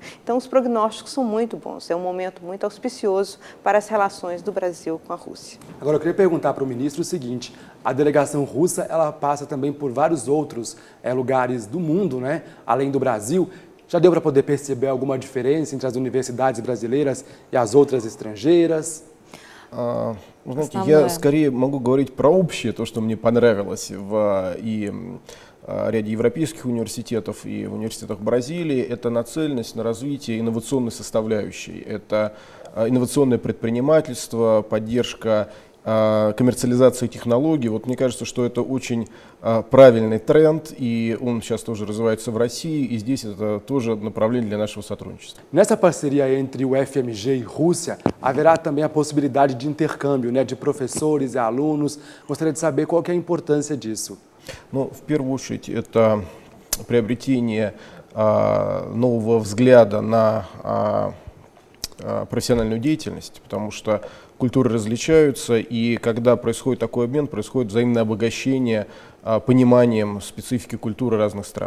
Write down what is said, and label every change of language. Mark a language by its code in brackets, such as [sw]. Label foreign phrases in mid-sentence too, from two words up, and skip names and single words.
[pt] Então, os prognósticos são muito bons, é um momento muito auspicioso para as relações do Brasil com a Rússia. Agora, eu queria perguntar para o ministro o seguinte, a delegação russa, ela passa também por vários outros lugares do mundo, né? Além do Brasil. Já deu para poder perceber alguma diferença entre as universidades brasileiras и as outras эстрангeiras? [ru] Знаете, я скорее могу говорить про общее, то, что мне понравилось и ряде европейских университетов и в университетах Бразилии, это нацеленность на развитие инновационной составляющей. Это инновационное предпринимательство, поддержка коммерциализации технологий. Вот мне кажется, что это очень правильный тренд, и он сейчас тоже развивается в России, и здесь это тоже направление для нашего сотрудничества. [pt] Nessa parceria entre o FMG e Rússia, haverá também a possibilidade de intercâmbio, né, de professores e alunos. Gostaria de saber qual que é a importância disso. [ru] Ну, в первую очередь, это приобретение нового взгляда на профессиональную деятельность, потому что культуры различаются, и когда происходит такой обмен, происходит взаимное обогащение пониманием специфики культуры разных стран.